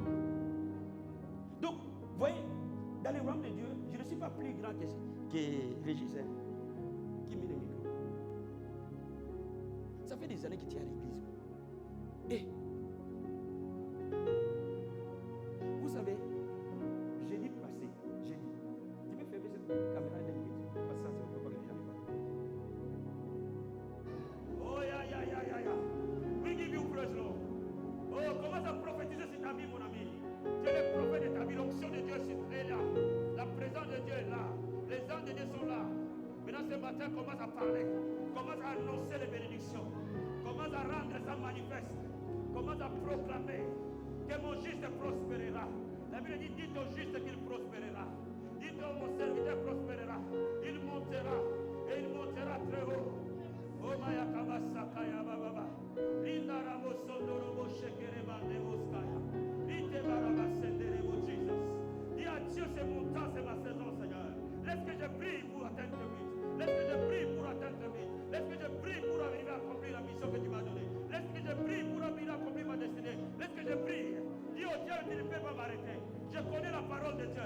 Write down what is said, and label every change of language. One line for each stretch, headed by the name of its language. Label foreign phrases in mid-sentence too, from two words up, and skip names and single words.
French: Donc, vous voyez, dans le royaume de Dieu, je ne suis pas plus grand que Régis, hein, qui met le micro. Ça fait des années qu'il tient à l'église. Et vous savez, jeudi passé, tu peux fermer cette caméra de minutes, parce que ça, c'est un peu pas que les gens ne parlent.
English: Oh, ya. We give you praise, Lord.
French: Oh, commence à prophétiser sur ta vie, mon ami. Tu es le prophète de ta vie, l'onction de Dieu est là. La présence de Dieu est là. Les anges de Dieu sont là. Maintenant, ce matin, commence à parler. Commence à annoncer les bénédictions. Commence à rendre ça manifeste. Commence à proclamer que mon juste prospérera. La Bible dit, dites au juste qu'il prospérera. Dites au mon serviteur prospérera. Il montera. Et il montera très haut. Oh maya kabasaka ya baba. Linda ramo sondoro shekere bande oskaya. Ite baraba sendere mo Jesus. Dis à Dieu, c'est mon temps, c'est ma saison, Seigneur. Laisse que je prie pour atteindre le but. Laisse que je prie pour atteindre le but. Laisse que je prie pour arriver à accomplir la mission que tu m'as donnée. Laisse que je prie pour arriver à accomplir ma destinée. Laisse que je prie. Dis au Dieu, tu ne peux pas m'arrêter. Je connais la parole de Dieu.